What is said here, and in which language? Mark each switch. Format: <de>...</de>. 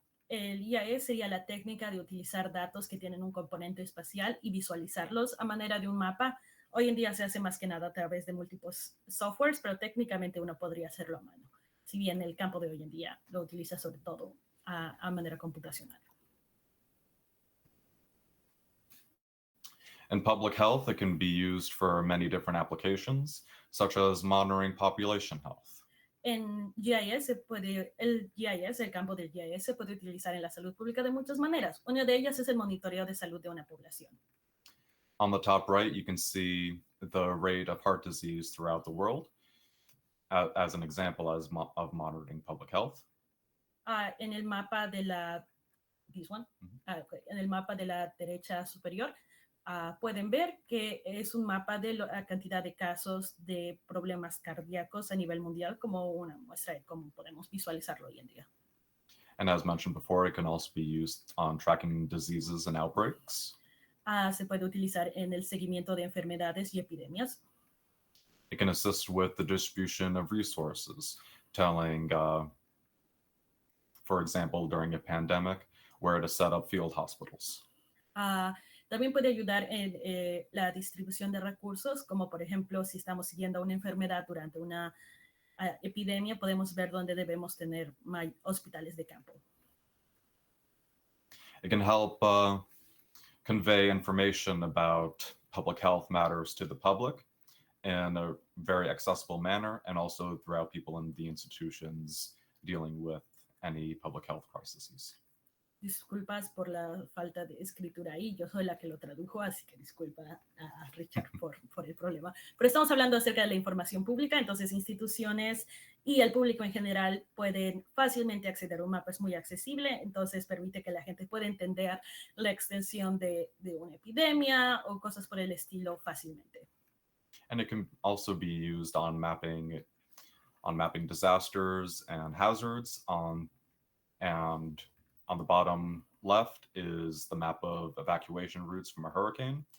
<es>El IAS sería la técnica de utilizar datos que tienen un componente espacial y visualizarlos a manera de un mapa. Hoy en día se hace más que nada a través de múltiples softwares, pero técnicamente uno podría hacerlo a mano, si bien el campo de hoy en día lo utiliza sobre todo a manera computacional.</es> <en>In public health, it can be used for many different applications, such as monitoring population health.</en> <es>En GIS el campo del GIS se puede utilizar en la salud pública de muchas maneras. Una de ellas es el monitoreo de salud de una población.</es> <en>On the top right, you can see the rate of heart disease throughout the world as an example of monitoring public health.</en> <es>En el mapa de la en el mapa de la derecha superior, pueden ver que es un mapa de la cantidad de casos de problemas cardíacos a nivel mundial como una muestra de cómo podemos visualizarlo hoy en día.</es> <en>And as mentioned before, it can also be used on tracking diseases and outbreaks.</en> <es>Se puede utilizar en el seguimiento de enfermedades y epidemias.</es> <en>It can assist with the distribution of resources, telling, for example, during a pandemic, where to set up field hospitals.</en> <es>También puede ayudar en la distribución de recursos, como por ejemplo, si estamos siguiendo una enfermedad durante una epidemia, podemos ver dónde debemos tener hospitales de campo.</es> <en>It can help convey information about public health matters to the public in a very accessible manner, and also throughout people in the institutions dealing with any public health crises.</en> <es>Disculpas por la falta de escritura ahí, yo soy la que lo tradujo, así que disculpa a Richard por el problema. Pero estamos hablando acerca de la información pública, entonces instituciones y el público en general pueden fácilmente acceder a un mapa, es muy accesible, entonces permite que la gente pueda entender la extensión de una epidemia o cosas por el estilo fácilmente.</es> <en>And it can also be used on mapping disasters and hazards, and on the bottom left is the map of evacuation routes from a hurricane.</en>